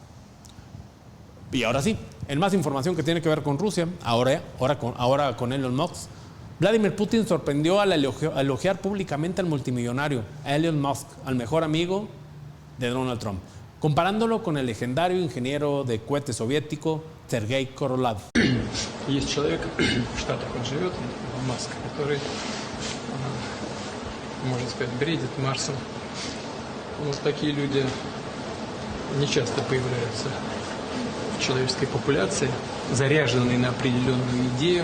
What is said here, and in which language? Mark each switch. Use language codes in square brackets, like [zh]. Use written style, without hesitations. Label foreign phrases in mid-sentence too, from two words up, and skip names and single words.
[es] Y ahora sí, en más información que tiene que ver con Rusia, ahora con Elon Musk, Vladimir Putin sorprendió al elogiar públicamente al multimillonario, a Elon Musk, al mejor amigo de Donald Trump, comparándolo con el legendario ingeniero de cohete soviético Sergei Korolev. [ru] Есть человек в Штатах, он живет, Маск, который, можно сказать, бредит Марсом. Вот такие люди не часто появляются в человеческой популяции, заряженные на определенную идею.